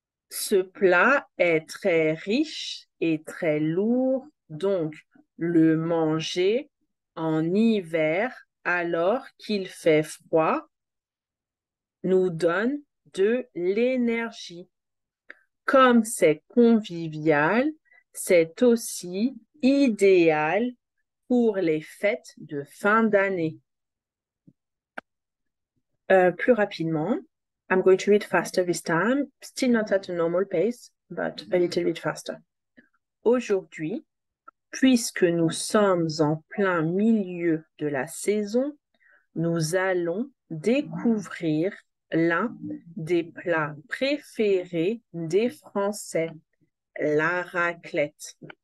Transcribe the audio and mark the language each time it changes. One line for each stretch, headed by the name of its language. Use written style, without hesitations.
French: Ce plat est très riche et très lourd, donc le manger en hiver alors qu'il fait froid nous donne de l'énergie. Comme c'est convivial, c'est aussi idéal pour les fêtes de fin d'année. Plus rapidement.
English: I'm going to read faster this time, still not at a normal pace, but a little bit faster.
French: Aujourd'hui, puisque nous sommes en plein milieu de la saison, nous allons découvrir l'un des plats préférés des Français, la raclette.